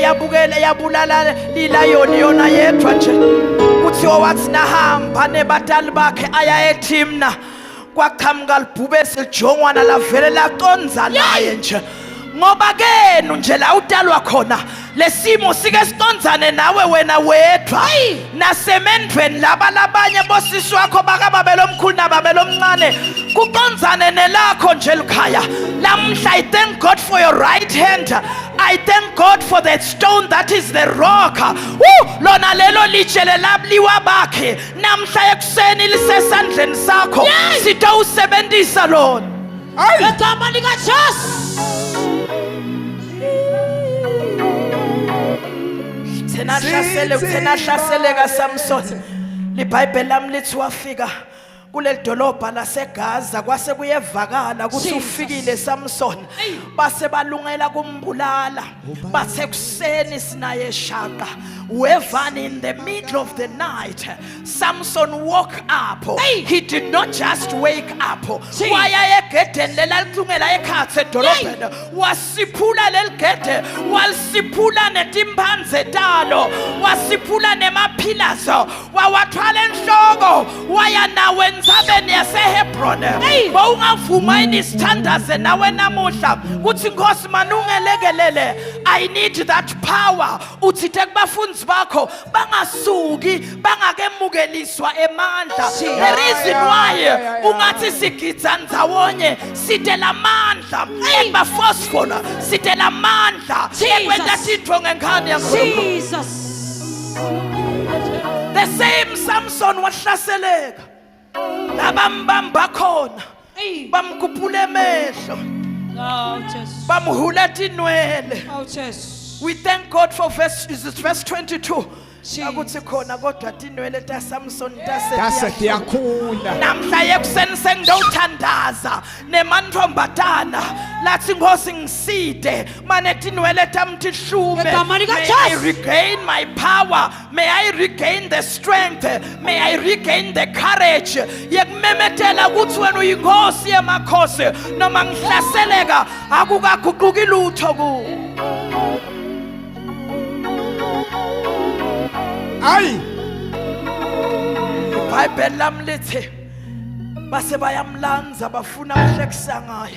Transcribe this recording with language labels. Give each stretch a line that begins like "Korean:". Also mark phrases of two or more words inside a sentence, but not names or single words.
Swati: yabulala lilayoni yona yedwa nje kuthiwa wathi nahamba nebatali bakhe aya eTimna kwaqhamuka libhubesi lijongwana lavele laconza naye nje ngoba kenu nje la utalwa khona lesimo sike siconzane nawe wena wedwa nasemendweni laba labanye bosisi wakho bakababelo omkhulu nababelo omncane kuconzane nelakho nje likhaya lamhla.
English: I thank God for your right hand. I thank God for that stone that is the rock.
Swati: Lona lelo litshe lelabliwa bakhe namhla ekuseni lisesandleni sakho sitawusebenzisa lona Egama likaJesu. Thena hlaseleka Samson. LiBhayibheli lami lithi wafika kuleli dolobha laseGaza kwase kuyevakala ukuthi ufikile Samson base balungela kumbulala bathe kuseni sinaye shaqa wevani
English: in the middle of the night Samson woke up. He did not just wake up.
Swati: Waya egedeni lelalungela ekhathe edolobheni wasiphula leligede wasiphula netimpanze talo wasiphula nemaphilazo wawathwala enhloko waya nawe nzabeni yaseHebron bawungavuma inisithandaze nawe namuhla kuthi Nkosi manungelekelele
English: I need that power
Swati: uthi kubafundi bakho bangasuki bangakemukeliswa emandla.
English: The reason why
Swati: ungathi sigidza ndawonye sitela amandla ekuba forceful sitela amandla ekwenta into ngenkani yaNkulunkulu. Jesus.
English: The same
Swati: Samson wahlaseleka labambamba khona bamkhuphula emehlo Oh, Jesus. bamhula tinwele. Oh, Jesus.
English: We thank God for verse 22 Jesus.
Swati: akuthi khona kodwa tinwele taSamson Tase tase tiyakhula. namhla yekuseni sengidothandaza nemantfombatana lathi Nkosi ngiside mane tinwele tami tihlume. Egama May likaJesu.
English: I regain my power, may I regain the strength, may I regain the courage
Swati: yekumemetela ukuthi wena uyinkosi yamakhosi noma ngihlaseleka akukaguquki lutho ku. Ayi. IBhayibheli lami lithi base bayamlanza bafuna ukuhlekisa ngaye.